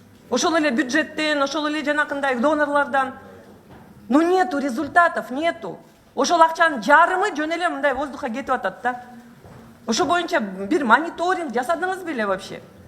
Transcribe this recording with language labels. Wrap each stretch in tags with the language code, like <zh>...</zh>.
<ky>Ошол эле бюджеттен, ошол эле жанакындай донорлордон.</ky> <ru>Но нету результатов, нету.</ru> <ky>Ошол акчанын жарымы жөн эле мындай воздухка кетип атат да. Ошо боюнча бир мониторинг жасадыңыз беле вообще?</ky>